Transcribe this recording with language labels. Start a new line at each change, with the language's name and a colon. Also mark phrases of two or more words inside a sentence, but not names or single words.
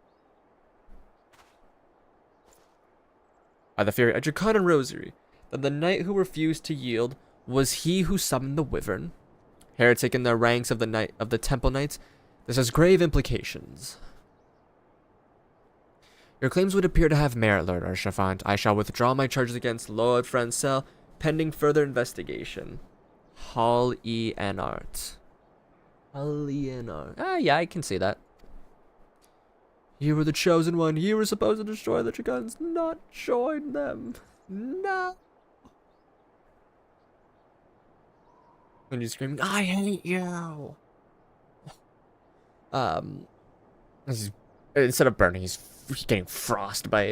English: By the fury, a draconian rosary, that the knight who refused to yield was he who summoned the wyvern. Heretic in the ranks of the Temple Knights, this has grave implications. Your claims would appear to have merit, Lord Archivant. I shall withdraw my charges against Lord Francel, pending further investigation. Hall E. Enart. Hall E. Enart. Ah, yeah, I can see that. You were the chosen one. You were supposed to destroy the Dragons, not join them. No. When you're screaming, I hate you. Instead of burning, he's getting frostbite.